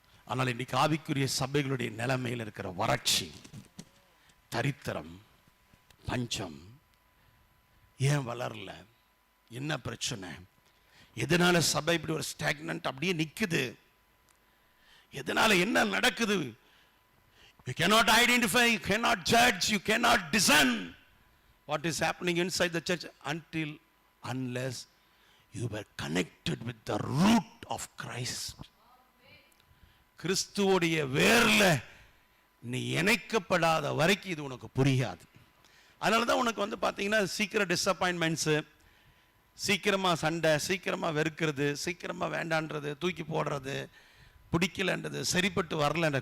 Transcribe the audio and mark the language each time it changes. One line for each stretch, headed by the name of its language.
Tamil: ஆனால் இன்னைக்கு ஆவிக்குரிய சபைகளுடைய நிலைமையில் இருக்கிற வறட்சி, தரித்திரம், பஞ்சம், ஏன் வளரல? என்ன பிரச்சனை? எதனால சபை இப்படி ஒரு ஸ்டாக்னன்ட் அப்படியே நிக்குது? எதனால என்ன நடக்குது?
English: You cannot identify, you cannot judge, you cannot discern what is happening inside the church unless you were connected with the root of Christ.
Tamil: கிறிஸ்துவோடைய வேர்ல நீ இணைக்கப்படாத வரைக்கும் இது உனக்கு புரியாது. அதனாலதான் உனக்கு பாத்தீங்கன்னா சீக்கிரம் டிசப்பாயின்மெண்ட்ஸ், சீக்கிரமா சண்டை, சீக்கிரமா வெறுக்கிறது, சீக்கிரமா வேண்டான்றது, தூக்கி போடுறது, பிடிக்கலன்றது, சரிப்பட்டு வரலன்ற.